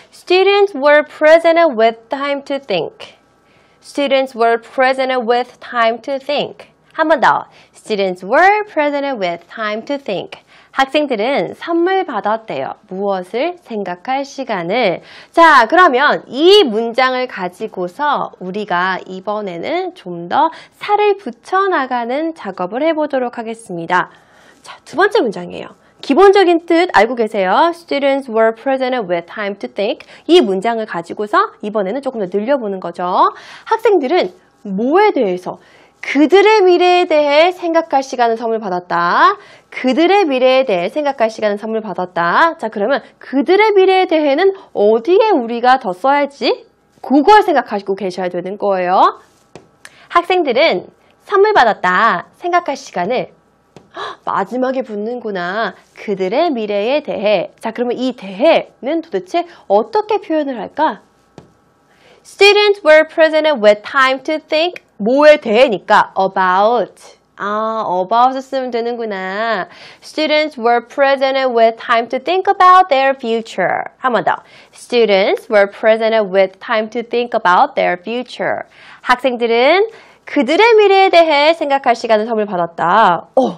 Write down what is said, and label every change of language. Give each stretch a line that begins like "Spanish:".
English: Students were presented with time to think. Students were presented with time to think.
Korean: 한 번 더.
English: Students were presented with time to think.
Korean: 학생들은 선물 받았대요. 무엇을? 생각할 시간을. 자, 그러면 이 문장을 가지고서 우리가 이번에는 좀 더 살을 붙여나가는 작업을 해보도록 하겠습니다. 자, 두 번째 문장이에요. 기본적인 뜻 알고 계세요?
English: Students were presented with time to think.
Korean: 이 문장을 가지고서 이번에는 조금 더 늘려보는 거죠. 학생들은 뭐에 대해서? 그들의 미래에 대해 생각할 시간을 선물 받았다. 그들의 미래에 대해 생각할 시간을 선물 받았다. 자, 그러면 그들의 미래에 대해는 어디에 우리가 더 써야지? 그걸 생각하시고 계셔야 되는 거예요. 학생들은 선물 받았다. 생각할 시간을 마지막에 붙는구나. 그들의 미래에 대해. 자, 그러면 이 대해는 도대체 어떻게 표현을 할까?
English: Students were presented with time to think.
Korean: 뭐에 대해니까 about. about을 쓰면 되는구나.
English: Students were presented with time to think about their future.
Korean: 한 번 더.
English: Students were presented with time to think about their future.
Korean: 학생들은 그들의 미래에 대해 생각할 시간을 선물 받았다.